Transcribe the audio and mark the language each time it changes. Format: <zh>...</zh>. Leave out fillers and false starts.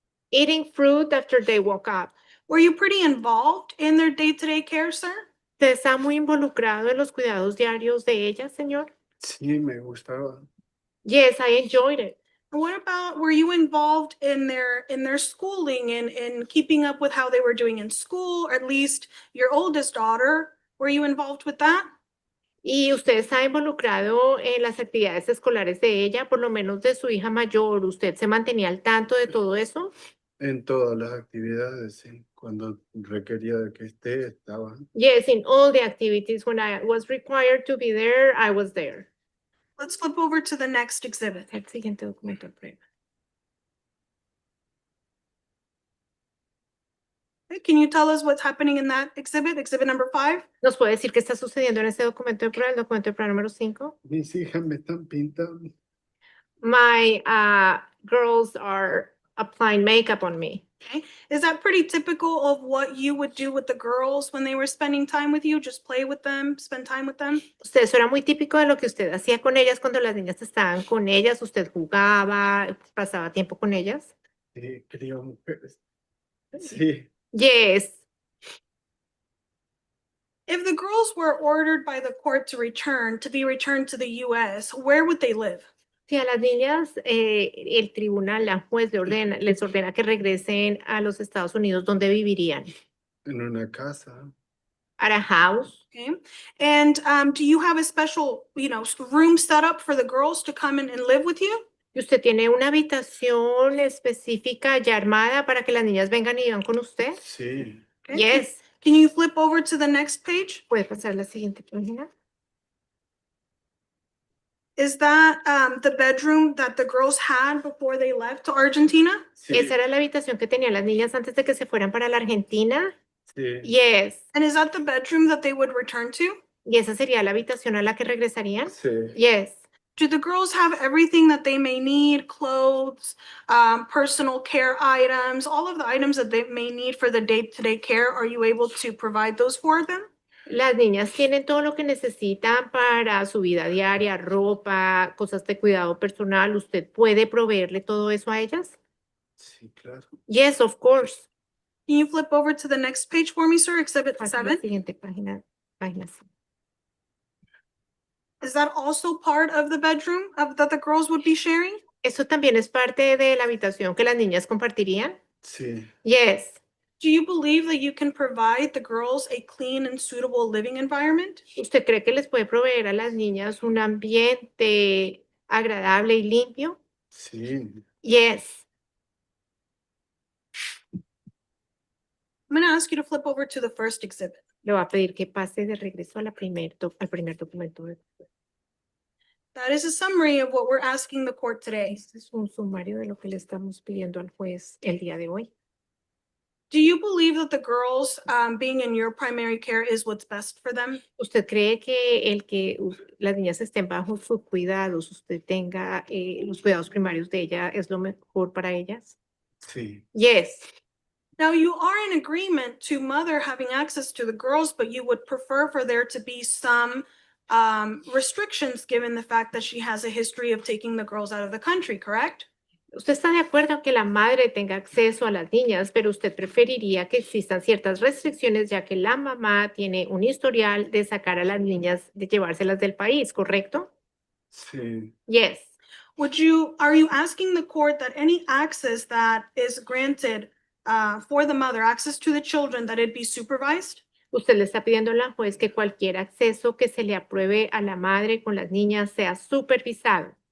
<en>Eating fruit after they woke up. Were you pretty involved in their day-to-day care, sir?</en> <es>¿Usted está muy involucrado en los cuidados diarios de ellas, señor? Sí, me gustaba.</es> <en>Yes, I enjoyed it. And what about, were you involved in their schooling and in keeping up with how they were doing in school, or at least your oldest daughter? Were you involved with that?</en> <es>¿Y usted está involucrado en las actividades escolares de ella, por lo menos de su hija mayor? ¿Usted se mantenía al tanto de todo eso? En todas las actividades, sí. Cuando requería de que esté, estaba.</es> <en>Yes, in all the activities, when I was required to be there, I was there. Let's flip over to the next exhibit.</en> <es>El siguiente documento de prueba.</es> <en>Okay, can you tell us what's happening in that exhibit, exhibit number 5?</en> <es>¿Nos puede decir qué está sucediendo en este documento de prueba, el documento de prueba número 5? Mis hijas me están pintando.</es> <en>My girls are applying makeup on me. Is that pretty typical of what you would do with the girls when they were spending time with you? Just play with them, spend time with them?</en> <es>Usted, eso era muy típico de lo que usted hacía con ellas cuando las niñas estaban con ellas. Usted jugaba, pasaba tiempo con ellas. Sí, crío mujeres. Sí,</es> <en>Yes. If the girls were ordered by the court to be returned to the US, where would they live?</en> <es>Si a las niñas el tribunal, la juez les ordena que regresen a los Estados Unidos, ¿dónde vivirían? en una casa.</es> <en>At a house. Okay. And do you have a special, room set up for the girls to come in and live with you?</en> <es>¿Y usted tiene una habitación específica ya armada para que las niñas vengan y vivan con usted? Sí,</es> <en>Okay. Yes. Can you flip over to the next page?</en> <es>¿Puede pasar a la siguiente página?</es> <en>Is that the bedroom that the girls had before they left to Argentina?</en> <es>sí, ¿Esa era la habitación que tenían las niñas antes de que se fueran para la Argentina? sí.</es> <en>Yes. And is that the bedroom that they would return to?</en> <es>¿Y esa sería la habitación a la que regresarían? Sí,</es> <en>Yes. Do the girls have everything that they may need, clothes, personal care items, all of the items that they may need for the day-to-day care? Are you able to provide those for them?</en> <es>Las niñas tienen todo lo que necesitan para su vida diaria, ropa, cosas de cuidado personal. ¿Usted puede proveerle todo eso a ellas? sí, claro.</es> <en>Yes, of course. Can you flip over to the next page for me, sir? Exhibit</en> <es>Pasa a la</es> <en>7.</en> <es>siguiente página. Página 5.</es> <en>Is that also part of the bedroom that the girls would be sharing?</en> <es>¿Eso también es parte de la habitación que las niñas compartirían? Sí,</es> <en>Yes. Do you believe that you can provide the girls a clean and suitable living environment?</en> <es>¿Usted cree que les puede proveer a las niñas un ambiente agradable y limpio? sí.</es> <en>Yes. I'm going to ask you to flip over to the first exhibit.</en> <es>Le voy a pedir que pase de regreso a al primer documento.</es> <en>That is a summary of what we're asking the court today.</en> <es>Este es un sumario de lo que le estamos pidiendo al juez el día de hoy.</es> <en>Do you believe that the girls being in your primary care is what's best for them?</en> <es>¿Usted cree que las niñas estén bajo sus cuidados, usted tenga los cuidados primarios de ella, es lo mejor para ellas? Sí,</es> <en>Yes. Now, you are in agreement to mother having access to the girls, but you would prefer for there to be some restrictions given the fact that she has a history of taking the girls out of the country, correct?</en> <es>Usted está de acuerdo que la madre tenga acceso a las niñas, pero usted preferiría que existan ciertas restricciones ya que la mamá tiene un historial de sacar a las niñas, de llevárselas del país, ¿correcto? sí,</es> <en>Yes. Are you asking the court that any access that is granted for the mother, access to the children, that it be supervised?</en> <es>Usted le está pidiendo a la juez que cualquier acceso que se le apruebe a la madre con las niñas sea supervisado.</es>